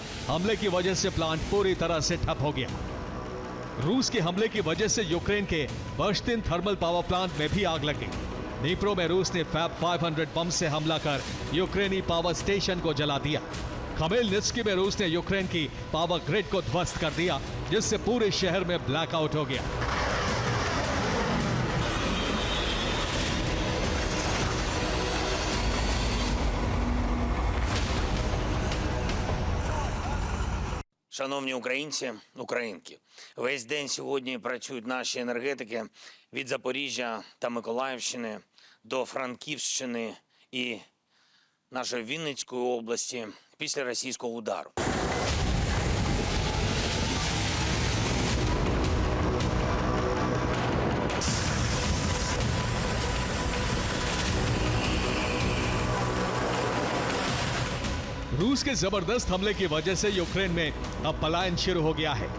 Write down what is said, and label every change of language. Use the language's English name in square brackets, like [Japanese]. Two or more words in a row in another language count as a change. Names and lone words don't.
[Hindi] हमले की वजह से प्लांट पूरी तरह से ठप हो गया। रूस के हमले की वजह से यूक्रेन के बर्स्तिन [English] thermal power plant [Hindi] में भी आग लग गई। नीप्रो में रूस ने फैब 500 बम से हमला कर यूक्रेनी [English] power station [Hindi] को जला दिया। खमेलनित्स्की में रूस ने यूक्रेन की [English] power grid [Hindi] को ध्वस्त कर दिया, जिससे पूरे शहर में ब्लैकआउट हो गया। [Ukrainian] Шановні українці, українки, весь день сьогодні працюють наші енергетики від Запоріжжя та Миколаївщини до Франківщини і нашої Вінницької області після російського удару. [Hindi] रूस के जबरदस्त हमले की वजह से यूक्रेन में अब पलायन शुरू हो गया है।